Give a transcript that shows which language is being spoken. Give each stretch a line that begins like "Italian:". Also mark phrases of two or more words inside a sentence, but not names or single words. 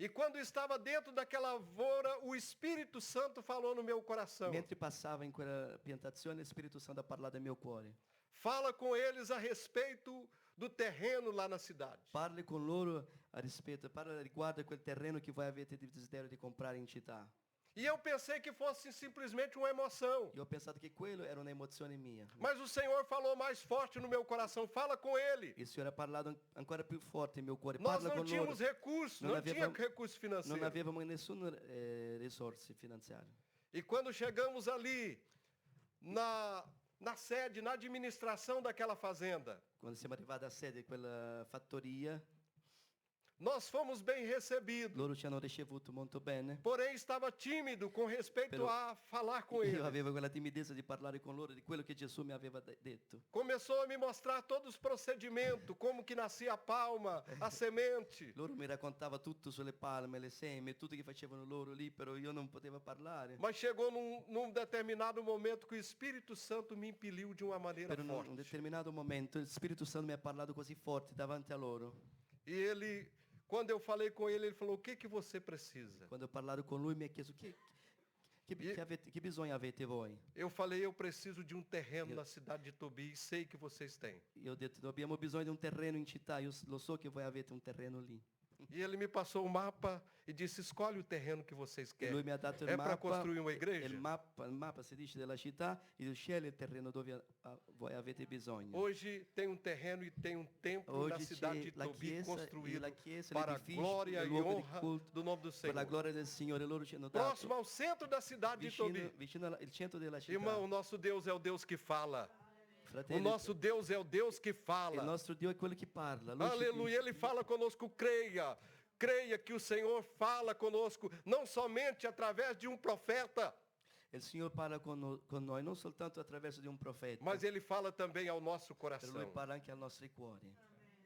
Portuguese: E quando estava dentro daquela lavoura, o Espírito Santo falou no meu coração.
Italian: Mentre passava in quella piantazione, lo Spirito Santo ha parlato al mio cuore.
Portuguese: Fala com eles a respeito do terreno lá na cidade.
Italian: Parli con loro a rispetto, parla riguardo a quel terreno che voi avete desiderio di comprare in città.
Portuguese: E eu pensei que fosse simplesmente uma emoção.
Italian: Io ho pensato che quello era un'emozione mia.
Portuguese: Mas o Senhor falou mais forte no meu coração. Fala com ele.
Italian: Il Signore ha parlato ancora più forte nel mio cuore.
Portuguese: Nós
Italian: Parla
Portuguese: não
Italian: con loro.
Portuguese: tínhamos recursos, Não não havia- tinha recurso
Italian: Non
Portuguese: financeiro.
Italian: avevamo nessuna risorse finanziarie.
Portuguese: E quando chegamos ali, na sede, na administração daquela fazenda,
Italian: Quando siamo arrivati a sede di quella fattoria,
Portuguese: nós fomos bem recebidos.
Italian: loro ci hanno ricevuto molto bene.
Portuguese: Porém, estava tímido com respeito
Italian: Pero
Portuguese: a falar com
Italian: Io
Portuguese: ele.
Italian: avevo quella timidezza di parlare con loro di quello che Gesù mi aveva detto.
Portuguese: Começou a me mostrar todos os procedimentos, como que nascia a palma, a semente.
Italian: Loro mi raccontava tutto sulle palme, le seme, tutto che facevano loro lì, però io non potevo parlare.
Portuguese: Mas chegou num determinado momento que o Espírito Santo me impeliu de uma maneira
Italian: Per un
Portuguese: forte.
Italian: determinato momento il Spirito Santo mi ha parlato così forte davanti a loro.
Portuguese: E ele, quando eu falei com ele, ele falou: o que que você precisa?
Italian: Quando ho parlato con lui mi ha chiesto che bisogno avete voi?
Portuguese: Eu falei: eu preciso de um terreno na cidade de Tobi e sei que vocês têm.
Italian: Io ho detto abbiamo bisogno di un terreno in città, io lo so che voi avete un terreno lì.
Portuguese: E ele me passou o mapa e disse: escolhe o terreno que vocês
Italian: E
Portuguese: querem.
Italian: lui mi ha dato il
Portuguese: É para
Italian: mappa,
Portuguese: construir uma igreja?
Italian: il mappa si dice della città, e io scegli il terreno dove voi avete bisogno.
Portuguese: Hoje tem um terreno e tem um templo na
Italian: Oggi
Portuguese: cidade de
Italian: c'è la
Portuguese: Tobi
Italian: chiesa,
Portuguese: construído
Italian: la chiesa,
Portuguese: para a
Italian: l'edificio,
Portuguese: glória
Italian: il
Portuguese: e
Italian: luogo di
Portuguese: honra
Italian: culto,
Portuguese: do nome do
Italian: per la
Portuguese: Senhor.
Italian: gloria del Signore, loro ci hanno dato
Portuguese: Próximo ao centro da cidade de Tobi.
Italian: vicino al centro della città.
Portuguese: Irmão, o nosso Deus é o Deus que fala. O
Italian: Fratelli,
Portuguese: nosso Deus é o Deus que
Italian: il
Portuguese: fala.
Italian: nostro Dio è quello che parla. Lui ci
Portuguese: Aleluia, Ele fala conosco, creia. Creia que o Senhor fala conosco, não somente através de um profeta,
Italian: Il Signore parla con noi non soltanto attraverso di un profeta,
Portuguese: mas Ele fala também ao nosso
Italian: però Lui
Portuguese: coração.
Italian: parla anche ai nostri cuori.